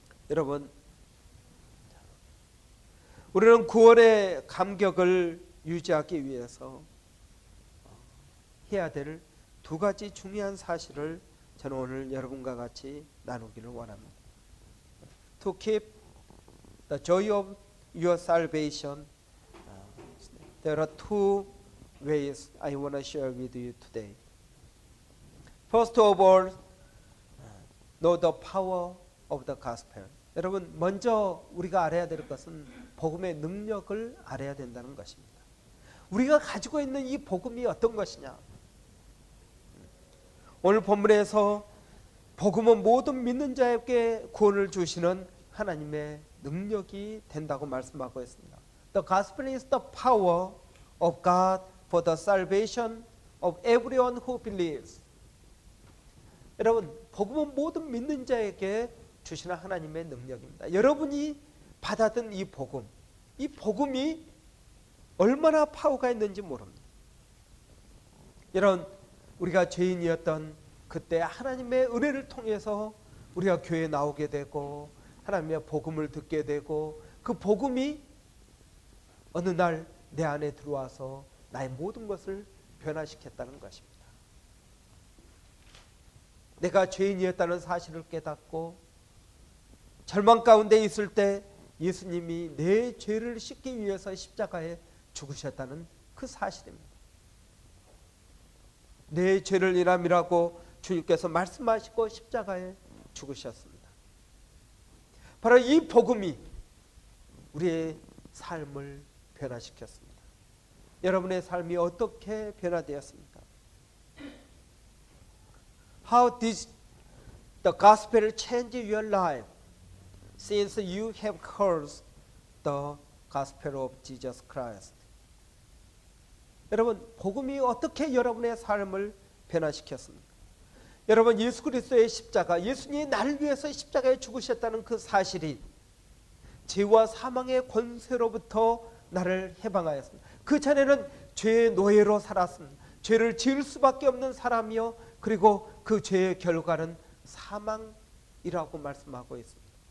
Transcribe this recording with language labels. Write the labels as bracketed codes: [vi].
[ko] 여러분, 우리는 구원의 감격을 유지하기 위해서 해야 될 두 가지 중요한 사실을 저는 오늘 여러분과 같이 나누기를 원합니다. [en] To keep the joy of your salvation, there are two ways I want to share with you today. First of all, know the power of the gospel. [ko] 여러분, 먼저 우리가 알아야 될 것은 복음의 능력을 알아야 된다는 것입니다. 우리가 가지고 있는 이 복음이 어떤 것이냐? 오늘 본문에서 복음은 모든 믿는 자에게 구원을 주시는 하나님의 능력이 된다고 말씀하고 있습니다. [en] The gospel is the power of God for the salvation of everyone who believes. [ko] 여러분, 복음은 모든 믿는 자에게 주시는 하나님의 능력입니다. 여러분이 받아든 이 복음이 얼마나 파워가 있는지 모릅니다. 여러분, 우리가 죄인이었던 그때 하나님의 은혜를 통해서 우리가 교회에 나오게 되고 하나님의 복음을 듣게 되고 그 복음이 어느 날 내 안에 들어와서 나의 모든 것을 변화시켰다는 것입니다. 내가 죄인이었다는 사실을 깨닫고 절망 가운데 있을 때 예수님이 내 죄를 씻기 위해서 십자가에 죽으셨다는 그 사실입니다. 내 죄를 인함이라고 주님께서 말씀하시고 십자가에 죽으셨습니다. 바로 이 복음이 우리의 삶을 변화시켰습니다. 여러분의 삶이 어떻게 변화되었습니까? [en] How did the gospel change your life since you have heard the gospel of Jesus Christ? [ko] 여러분, 복음이 어떻게 여러분의 삶을 변화시켰습니까? 여러분, 예수 그리스도의 십자가, 예수님이 나를 위해서 십자가에 죽으셨다는 그 사실이 죄와 사망의 권세로부터 나를 해방하였습니다. 그 전에는 죄의 노예로 살았습니다. 죄를 지을 수밖에 없는 사람이요, 그리고 그 죄의 결과는 사망이라고 말씀하고 있습니다.